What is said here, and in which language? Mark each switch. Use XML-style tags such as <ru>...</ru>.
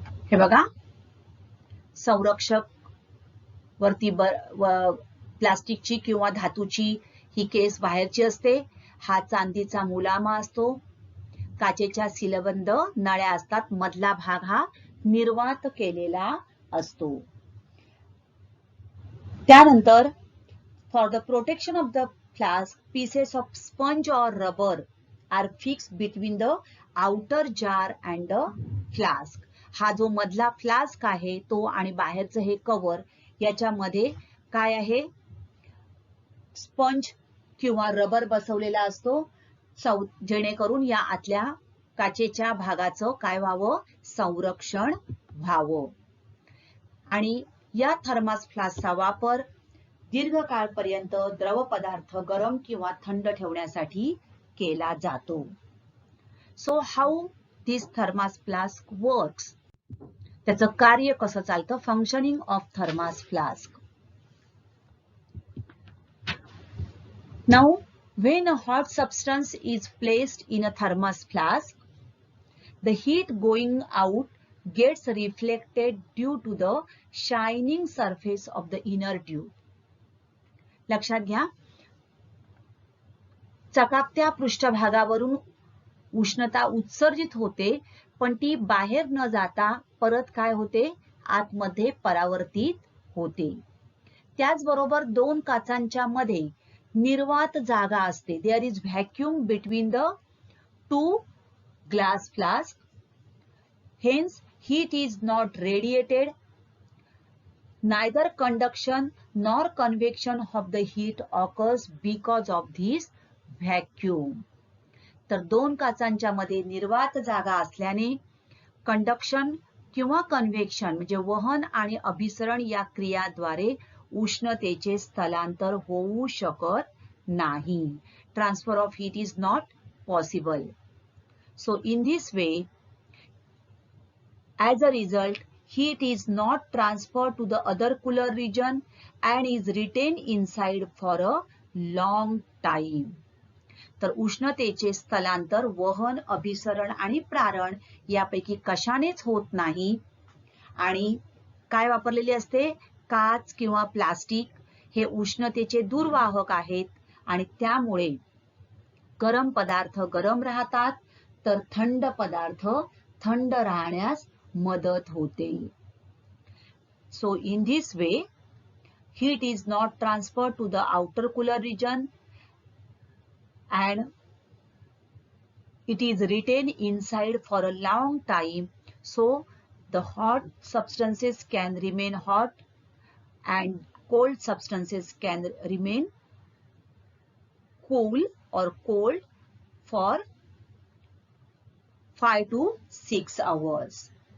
<mr>हे बघा, संरक्षक वरती प्लास्टिकची किंवा धातूची ही केस बाहेरची असते. हा चांदीचा मुलामा असतो. काचेच्या सीलबंद नळ्या असतात. मधला भाग हा निर्वात केलेला असतो.</mr> <en>त्यानंतर for the protection of the flask, pieces of sponge और rubber are fixed between the outer jar and the flask.</en> <mr>हा जो मधला फ्लास्क आहे तो आणि बाहेरचं हे कव्हर याच्यामध्ये काय आहे? स्पंज किंवा रबर बसवलेला असतो, जेणेकरून या आतल्या काचेच्या भागाचं काय व्हावं? संरक्षण व्हावं. आणि या थर्मस फ्लास्कचा वापर दीर्घकाळपर्यंत द्रव पदार्थ गरम किंवा थंड ठेवण्यासाठी केला जातो.</mr> <en>So how this thermos flask works?</en> <mr>त्याचं कार्य कसं चालतं?</mr> <en>Functioning of thermos flask. Now, when a hot substance is placed in a thermos flask, the heat going out gets reflected due to the shining surface of the inner tube.</en> <mr>लक्षात घ्या, चकाकत्या पृष्ठभागावरून उष्णता उत्सर्जित होते, पण ती बाहेर न जाता परत काय होते? आतमध्ये परावर्तित होते. त्याचबरोबर दोन काचांच्या मध्ये निर्वात जागा असते.</mr> <en>There is vacuum between the two glass flask. Hence heat is not radiated. Neither conduction nor convection of the heat occurs because of this vacuum.</en> <mr>तर दोन काचांच्या मध्ये निर्वात जागा असल्याने कंडक्शन किंवा कन्व्हेक्शन म्हणजे वहन आणि अभिसरण या क्रियाद्वारे उष्णतेचे स्थलांतर होऊ शकत नाही.</mr> <en>Transfer of heat is not possible. So in this way, as a result, heat is not transferred to the other cooler region and is retained inside for a long time.</en> <mr>तर उष्णतेचे स्थलांतर वहन, अभिसरण आणि प्रारण यापैकी कशानेच होत नाही. आणि काय वापरलेले असते? काच किंवा प्लास्टिक हे उष्णतेचे दुर्वाहक आहेत आणि त्यामुळे गरम पदार्थ गरम राहतात तर थंड पदार्थ थंड राहण्यास मदत होते.</mr> <en>So in this way, heat is not transferred to the outer cooler region and it is retained inside for a long time, so the hot substances can remain hot and cold substances can remain cool or cold for 5 to 6 hours.</en>